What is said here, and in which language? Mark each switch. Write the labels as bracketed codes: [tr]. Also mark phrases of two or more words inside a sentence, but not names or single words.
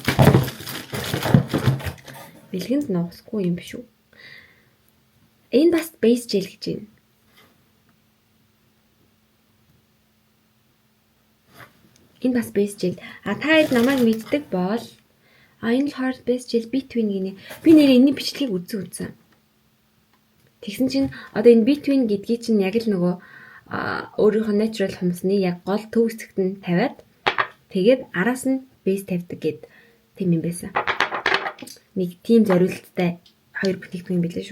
[mn] Бэлгэнд нуусгүй юм биш үү? Энэ бас [en] base gel [mn] гэж байна. Энэ бас [en] base gel. [mn] Та хэд намайг мэддэг бол энэ болохоор [en] base gel between [mn] гинэ. Би нэр энэний бичлэгийг үзсэн. Тэгсэн чинь одоо энэ between гэдгийг чинь яг л нөгөө өөрийнхөө natural хумсны яг гол төв хэсэгт нь тавиад тэгээд араас нь base тавьдаг гэд тийм юм байсан. Нэг тийм зориулттай хоёр бүтээгдэхүүн юм билээ шүү.